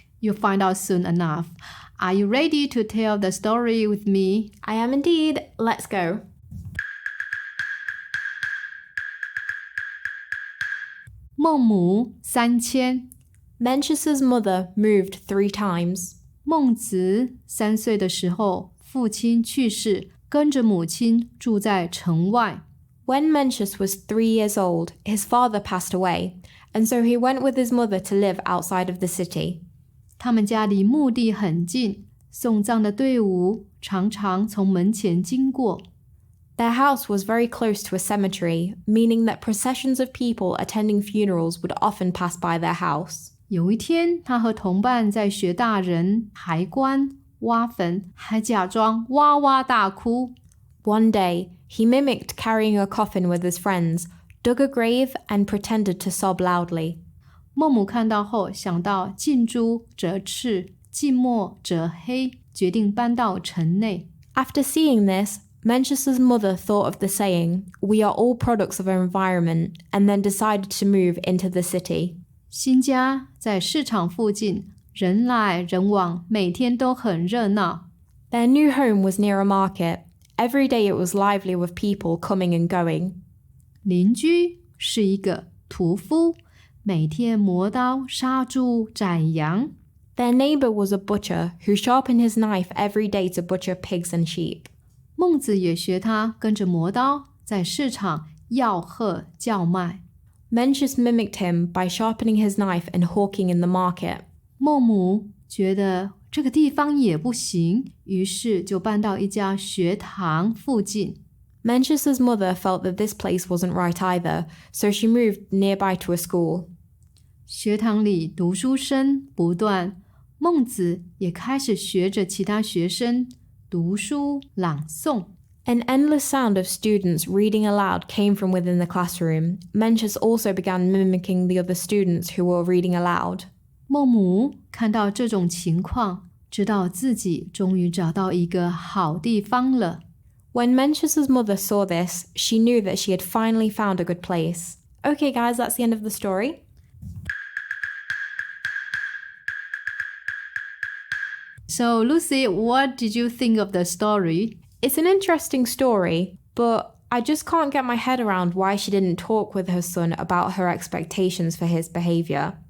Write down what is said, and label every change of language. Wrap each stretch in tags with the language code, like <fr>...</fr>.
<en>You'll find out soon enough. Are you ready to tell the story with me? I am indeed. Let's go.</en> <zh>孟母三迁</zh> <en>Mencius's mother moved 3 times.</en> <zh>孟子3岁的时候，父亲去世，跟着母亲住在城外。</zh> <en>When Mencius was 3 years old, his father passed away, and so he went with his mother to live outside of the city.</en> <zh>他们家离墓地很近，送葬的队伍常常从门前经过。</zh> <en>Their house was very close to a cemetery, meaning that processions of people attending funerals would often pass by their house.</en> <zh>有一天，他和同伴在学大人抬棺、挖坟，还假装哇哇大哭。</zh> <en>One day, he mimicked carrying a coffin with his friends, dug a grave, and pretended to sob loudly.</en> <zh>孟母看到后，想到近朱者赤，近墨者黑，决定搬到城内。</zh> <en>After seeing this, Mencius's mother thought of the saying, "We are all products of our environment," and then decided to move into the city.</en> <zh>新家在市场附近，人来人往，每天都很热闹。</zh> <en>Their new home was near a market. Every day it was lively with people coming and going.</en> <zh>邻居是一个屠夫，每天磨刀杀猪宰羊。</zh> <en>Their neighbor was a butcher who sharpened his knife every day to butcher pigs and sheep.</en> <zh>孟子也学他，跟着磨刀，在市场吆喝叫卖。</zh> <en>Mencius mimicked him by sharpening his knife and hawking in the market.</en> <zh>孟母觉得这个地方也不行，于是就搬到一家学堂附近。</zh> <en>Mencius's mother felt that this place wasn't right either, so she moved nearby to a school.</en> <zh>学堂里读书声不断，孟子也开始学着其他学生读书朗诵。</zh> <en>An endless sound of students reading aloud came from within the classroom. Mencius also began mimicking the other students who were reading aloud.</en> <zh>孟母看到这种情况，知道自己终于找到一个好地方了。</zh> <en>When Mencius's mother saw this, she knew that she had finally found a good place. Okay, guys, that's the end of the story. So, Lucy, what did you think of the story? It's an interesting story, but I just can't get my head around why she didn't talk with her son about her expectations for his behavior.</en>